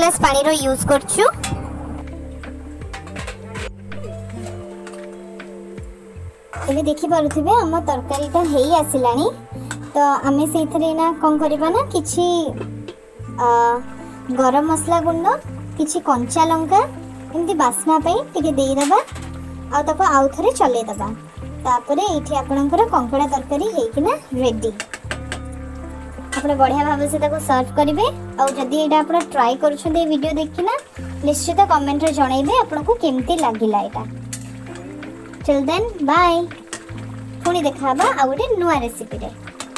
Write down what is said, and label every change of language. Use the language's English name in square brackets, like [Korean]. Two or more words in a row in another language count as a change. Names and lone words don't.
[Odia] ଆମେ ଏଠି ଗୋଟେ ଗ୍ଲାସ ପାଣି ର ୟୁଜ କରୁଛୁ। ଏବେ ଦେଖିପାରୁଥିବେ ଆମ ତରକାରୀଟା ହେଇ ଆସିଲାଣି। ତ ଆମେ ସେଇଥିରେ ନା କ'ଣ କରିବା ନା କିଛି ଗରମ ମସଲା ଗୁଣ୍ଡ, କିଛି କଞ୍ଚା ଲଙ୍କା ଏମିତି ବାସ୍ନା ପାଇଁ ଟିକେ ଦେଇଦେବା ଆଉ ତାକୁ ଆଉ ଥରେ ଚଲେଇଦେବା। ତାପରେ ଏଇଠି ଆପଣଙ୍କର କଙ୍କଡ଼ା ତରକାରୀ ହେଇକିନା ରେଡ଼ି। ଆପଣ ବଢ଼ିଆ ଭାବେ ସେ ତାକୁ ସର୍ଭ କରିବେ। ଆଉ ଯଦି ଏଇଟା ଆପଣ ଟ୍ରାଏ କରୁଛନ୍ତି ଏ ଭିଡ଼ିଓ ଦେଖିକିନା ନିଶ୍ଚିତ କମେଣ୍ଟରେ ଜଣାଇବେ ଆପଣଙ୍କୁ କେମିତି ଲାଗିଲା ଏଇଟା। [English] Till then, bye. [Odia] ପୁଣି ଦେଖା ଆଉ ଗୋଟେ ନୂଆ ରେସିପି ରେ।